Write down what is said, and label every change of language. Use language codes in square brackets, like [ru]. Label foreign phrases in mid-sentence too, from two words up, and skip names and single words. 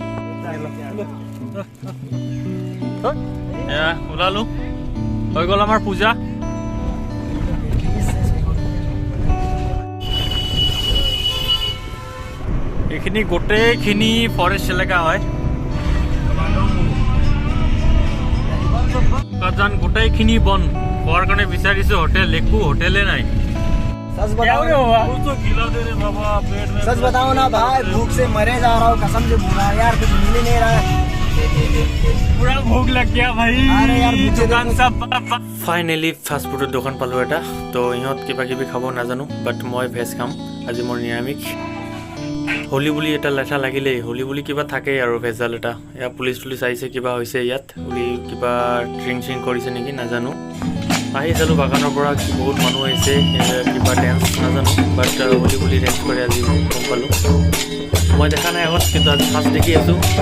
[as] এয়া ওলালো হৈ গ'ল আমাৰ পূজা এইখিনি গোটেইখিনি ফৰেষ্ট এলেকা হয় বোকাজান গোটেইখিনি বন খোৱাৰ কাৰণে বিচাৰিছোঁ হোটেল একো হোটেলে নাই [hi] सच बताओ ना भाई भूख से मरे जा रहा हूँ कसम से भूखा यार कुछ मिल ही नहीं रहा है पूरा भूख लग गया भाई अरे यार [as] দোকান সব ফাইনেলি ফাষ্ট ফুডৰ দোকান পালো এটা তো ইহঁত কিবা কিবি খাব নাজানো বাট মই ভেজ খাম আজি মোৰ নিৰামিষ হোলী বুলি এটা লেঠা লাগিলেই হোলী বুলি কিবা থাকেই আৰু ভেজাল এটা এয়া পুলিচ আহিছে কিবা হৈছে ইয়াত হোলী কিবা ড্ৰিংক কৰিছে নেকি নাজানো আহি চালোঁ বাগানৰ পৰা বহুত মানুহ আহিছে কিবা ডেন্স নাজানো বাট হোলী বুলি ডেন্স কৰে আজি গম পালোঁ মই দেখা নাই আগত কিন্তু আজি ফাৰ্ষ্ট দেখি আছোঁ